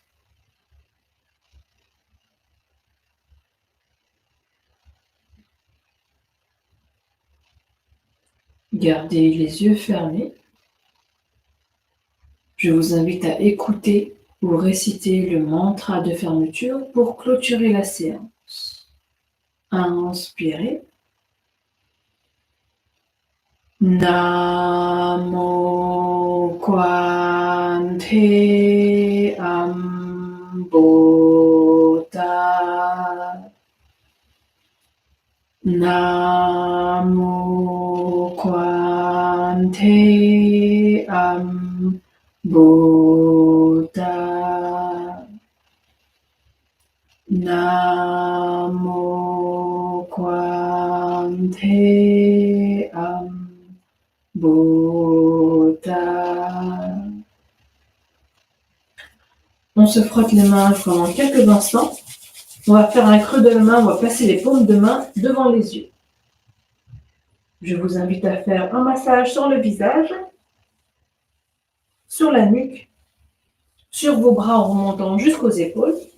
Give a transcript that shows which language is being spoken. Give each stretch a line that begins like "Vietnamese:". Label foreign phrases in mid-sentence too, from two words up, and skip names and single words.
French: Gardez les yeux fermés. Je vous invite à écouter ou réciter le mantra de fermeture pour clôturer la séance. Inspirez. Namo Kwante Ambota. Namo Kwante Ambota. Namo Kwante Ambota. On se frotte les mains pendant quelques instants. On va faire un creux de la main, on va placer les paumes de main devant les yeux. Je vous invite à faire un massage sur le visage. sur la nuque, sur vos bras en remontant jusqu'aux épaules.